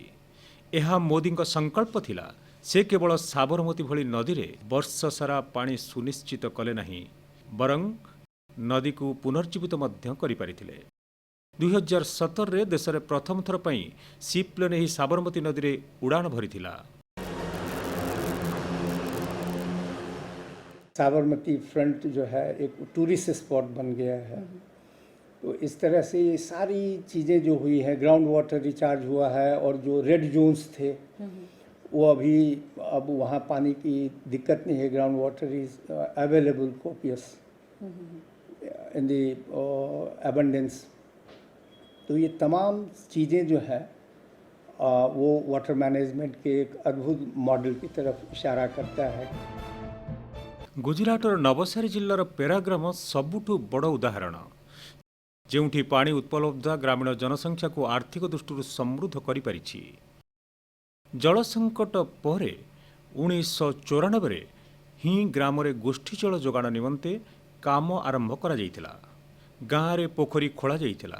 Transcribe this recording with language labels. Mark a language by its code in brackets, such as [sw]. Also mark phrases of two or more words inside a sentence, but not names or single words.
[or] ଏହା ମୋଦିଙ୍କ ସଂକଳ୍ପ ଥିଲା। ସେ କେବଳ ସାବରମତୀ ଭଳି ନଦୀରେ ବର୍ଷ ସାରା ପାଣି ସୁନିଶ୍ଚିତ କଲେ ନାହିଁ, ବରଂ ନଦୀକୁ ପୁନର୍ଜୀବିତ ମଧ୍ୟ କରିପାରିଥିଲେ। 2017ରେ ଦେଶରେ ପ୍ରଥମ ଥର ପାଇଁ ସିପ୍ଲେନ୍ ଏହି ସାବରମତୀ ନଦୀରେ ଉଡ଼ାଣ ଭରିଥିଲା। [hi] साबरमती फ्रंट जो है एक [en] tourist spot [hi] बन गया है। तो इस तरह से ये सारी चीज़ें जो हुई हैं, [en] ground water recharge [hi] हुआ है और जो [en] red zones [hi] थे वो अभी अब वहाँ पानी की दिक्कत नहीं है। [en] ground water is available copious in the abundance. [hi] तो ये तमाम चीज़ें जो है वो [en] water management [hi] के एक अद्भुत मॉडल की तरफ इशारा करता है। [or] ଗୁଜରାଟର ନବସାରୀ ଜିଲ୍ଲାର ପେରାଗ୍ରାମ ସବୁଠୁ ବଡ଼ ଉଦାହରଣ, ଯେଉଁଠି ପାଣି ଉପଲବ୍ଧତା ଗ୍ରାମୀଣ ଜନସଂଖ୍ୟାକୁ ଆର୍ଥିକ ଦୃଷ୍ଟିରୁ ସମୃଦ୍ଧ କରିପାରିଛି। ଜଳ ସଙ୍କଟ ପରେ 1994ରେ ହିଁ ଗ୍ରାମରେ ଗୋଷ୍ଠୀ ଜଳ ଯୋଗାଣ ନିମନ୍ତେ କାମ ଆରମ୍ଭ କରାଯାଇଥିଲା। ଗାଁରେ ପୋଖରୀ ଖୋଳାଯାଇଥିଲା।